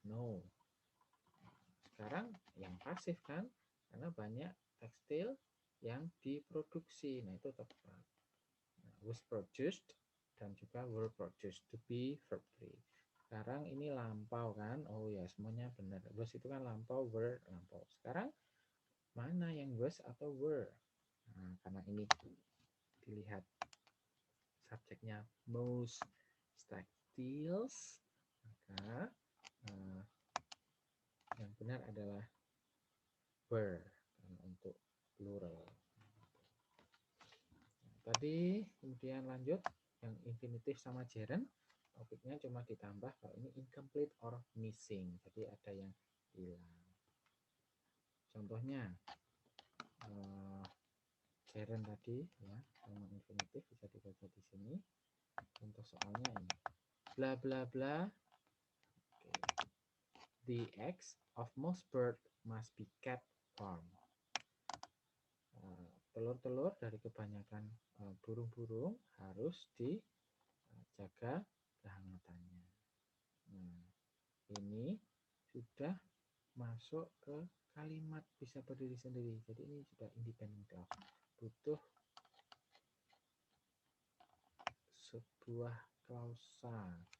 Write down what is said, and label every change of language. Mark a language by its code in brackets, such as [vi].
[id] No, sekarang yang pasif kan, karena banyak tekstil yang diproduksi. Nah, itu tepat. [en] Nah, was produced [id] dan juga [en] were produced, to be verb 3. [id] Sekarang ini lampau kan, oh ya semuanya benar. Was itu kan lampau, were lampau. Sekarang mana yang was atau were? Nah, karena ini dilihat subjeknya most textiles, maka yang benar adalah were untuk plural. Nah, tadi kemudian lanjut yang infinitif sama gerund, topiknya cuma ditambah kalau ini incomplete or missing, jadi ada yang hilang. Contohnya gerund tadi ya, sama infinitif bisa dibaca di sini. Contoh soalnya ini, bla bla bla. [en] The eggs of most birds must be kept warm. [id] Telur-telur dari kebanyakan burung-burung harus dijaga kehangatannya. Nah, ini sudah masuk ke kalimat bisa berdiri sendiri. Jadi ini sudah independent clause. Butuh sebuah klausa.